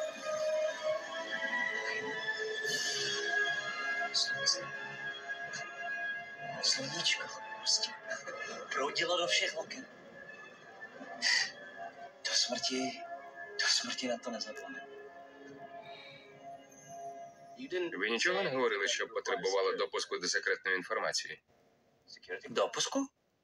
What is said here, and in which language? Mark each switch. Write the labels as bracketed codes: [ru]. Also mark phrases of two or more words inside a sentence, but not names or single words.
[cs] Sluníčko prostě proudilo do všech oken. Do smrti na to nezapomenu. [uk] Ви нічого не говорили, що потребували допуску до секретної інформації? Допуску?